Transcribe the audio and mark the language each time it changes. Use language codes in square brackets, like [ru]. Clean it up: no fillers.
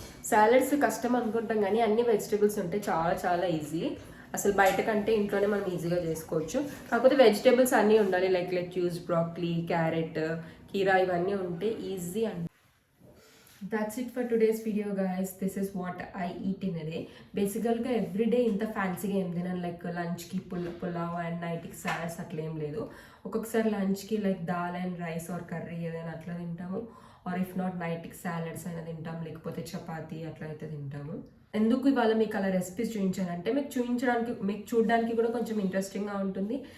[te] Salads కష్టం అనుకుంటాం కానీ అన్ని వెజిటేబుల్స్ ఉంటే చాలా చాలా ఈజీ. అసలు బయట కంటే ఇంట్లోనే మనం ఈజీగా చేసుకోవచ్చు. కాకపోతే వెజిటేబుల్స్ అన్నీ ఉండాలి. లైక్ లెట్యూస్, బ్రాక్లీ, క్యారెట్, కీరా ఇవన్నీ ఉంటే ఈజీ అండి. [en] That's it for today's video, guys. This is what I eat in a day. [te] బేసికల్గా ఎవ్రీడే ఇంత ఫ్యాన్సీగా ఏం తినాను. లైక్ లంచ్కి పులావ్ అండ్ నైట్కి సాలడ్స్ అట్లా ఏం లేదు. ఒక్కొక్కసారి లంచ్కి like dal and rice or curry ఏదైనా అట్లా తింటాము. [en] or if not [te] నైట్కి సాలడ్స్ అయినా తింటాం, లేకపోతే చపాతీ అట్లా అయితే తింటాము. ఎందుకు ఇవాళ మీకు అలా రెసిపీస్ చూపించానంటే మీకు చూడడానికి కూడా కొంచెం ఇంట్రెస్టింగ్గా ఉంటుంది.